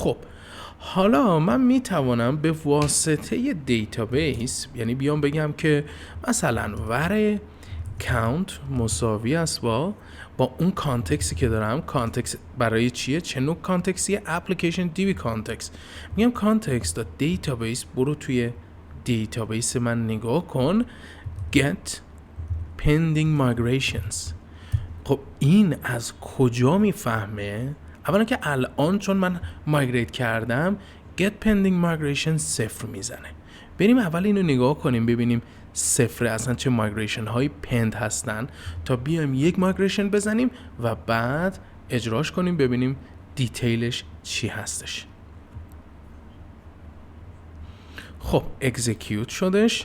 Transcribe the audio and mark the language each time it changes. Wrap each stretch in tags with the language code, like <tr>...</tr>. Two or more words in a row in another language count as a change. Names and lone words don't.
<fa>خب حالا من میتوانم به واسطه دیتابیس، یعنی بیام بگم که مثلا</fa> <en>var count</en> <fa>مساوی است با اون کانتکسی که دارم. کانتکس برای چیه؟ چه نوع کانتکسیه؟ اپلیکیشن دیبی کانتکس. میگم کانتکس دا دیتابیس، برو توی دیتابیس من نگاه کن،</fa> <en>get pending migrations.</en> <fa>خب این از کجا میفهمه؟ اولا که الان چون من مایگریت کردم</fa> <en>get pending migration</en> <fa>0 میزنه. بریم اول اینو نگاه کنیم ببینیم 0 اصلا چه مایگریشن های پند هستن تا بیایم یک مایگریشن بزنیم و بعد اجراش کنیم ببینیم دیتیلش چی هستش. خب اکزیکیوت شدش.</fa>